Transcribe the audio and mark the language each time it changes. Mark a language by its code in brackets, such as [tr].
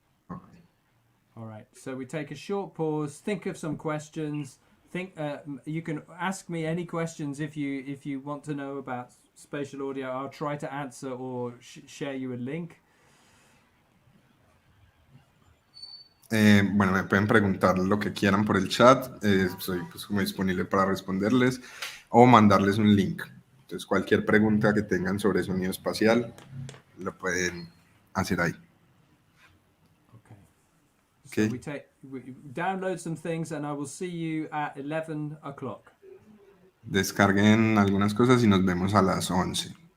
[en] Okay. All right. So we take a short pause. Think of some questions. Think. You can ask me any questions if you want to know about spatial audio. I'll try to answer or share you a link. [es] Bueno, me pueden preguntar lo que quieran por el chat. Soy pues como disponible para responderles o mandarles un link. Entonces, cualquier pregunta que tengan sobre sonido espacial, lo pueden hacer ahí. [en] Okay. Okay. So we download some things, and I will see you at 11 o'clock. [es] Descarguen algunas cosas y nos vemos a las 11.